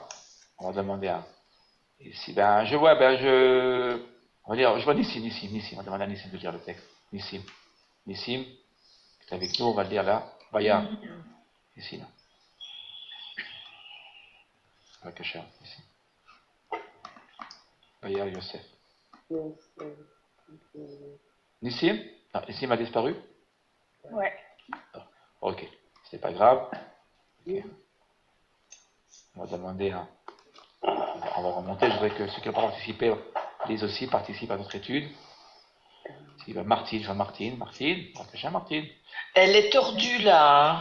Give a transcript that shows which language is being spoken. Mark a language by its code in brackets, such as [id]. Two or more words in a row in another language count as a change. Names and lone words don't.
[fr] On va demander à. Ici, je vois Nissim. On va demander à Nissim de lire le texte. Nissim, c'est avec nous, on va le lire là. Vaya. Ici, là. Vakasha, ici. Vaya, Yosef. Nissim? Ah, Nissim a disparu? Ouais. Ok, c'est pas grave. Okay. On va demander à. On va remonter. Je voudrais que ceux qui n'ont pas participé lisent aussi, participent à notre étude. Martine. Elle est tordue là.